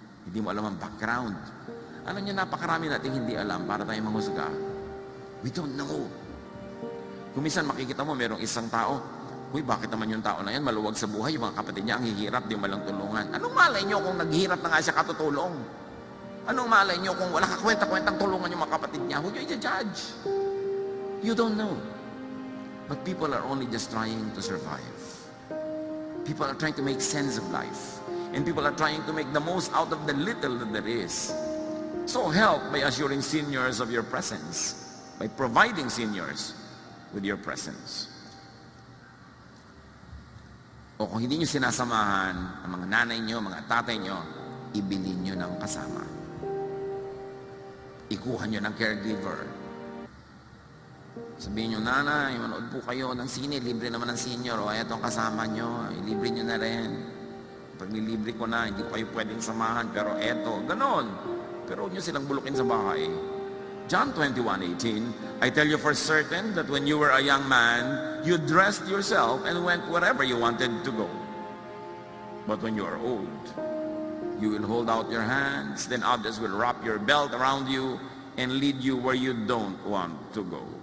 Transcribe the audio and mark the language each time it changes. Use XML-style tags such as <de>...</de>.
<tl>Hindi mo alam ang background. Alam niyo, napakarami nating hindi alam para tayo manghusga.</tl> <en>We don't know.</en> <tl>Kung minsan makikita mo, merong isang tao, uy, bakit naman yung tao na yan, maluwag sa buhay, yung mga kapatid niya, ang hihirap, di mo lang tulungan. Anong malay niyo kung naghihirap na nga siya katutulong? Anong malay niyo kung wala kakwenta-kwentang tulungan yung mga kapatid niya? Huwag niyo i-judge.</tl> <en>You don't know. But people are only just trying to survive. People are trying to make sense of life. And people are trying to make the most out of the little that there is. So help by assuring seniors of your presence, by providing seniors with your presence.</en> <tl>O kung hindi nyo sinasamahan ang mga nanay nyo, mga tatay nyo, ibilin nyo ng kasama. Ikuha nyo ng caregiver. Sabihin nyo, nanay, manood po kayo ng sine, libre naman ng senior, o etong kasama nyo, libre nyo na rin. Pag nilibre ko na, hindi ko kayo pwedeng samahan, pero eto, ganon. Pero huwag nyo silang bulukin sa bahay.</tl> <en>John 21:18, I tell you for certain that when you were a young man, you dressed yourself and went wherever you wanted to go. But when you are old, you will hold out your hands, then others will wrap your belt around you and lead you where you don't want to go.</en>